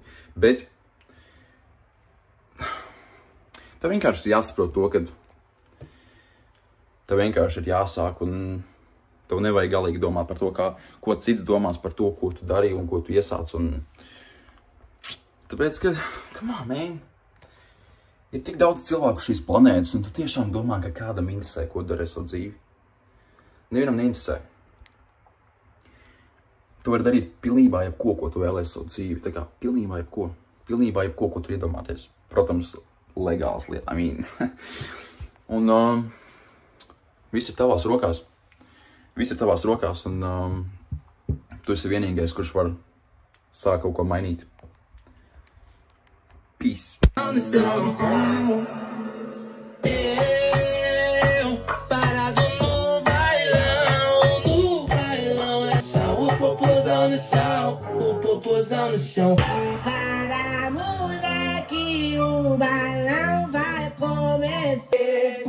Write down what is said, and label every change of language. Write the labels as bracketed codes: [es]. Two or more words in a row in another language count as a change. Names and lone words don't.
[lv] Bet tev vienkārši jāsaprot to, ka tev vienkārši ir jāsāk, un tev nevajag galīgi domāt par to, ko cits domās par to, ko tu darīji un ko tu iesāc. Tāpēc, ka, [en] come on, [lv] man, ir tik daudz cilvēku šīs planētas, un tu tiešām domā, ka kādam interesē, ko darē savu dzīvi. Nevienam neinteresē. Tu vari darīt pilnībā jebko, ko tu vēlēsi savu dzīvi. Tā kā pilnībā jebko. Pilnībā jebko, ko tu iedomāties. Protams, legāls lieta. Un viss ir tavās rokās. Viss ir tavās rokās, un tu esi vienīgais, kurš var sākt kaut ko mainīt. Peace. [pt] O popozão no chão. Para moleque, o balão vai começar.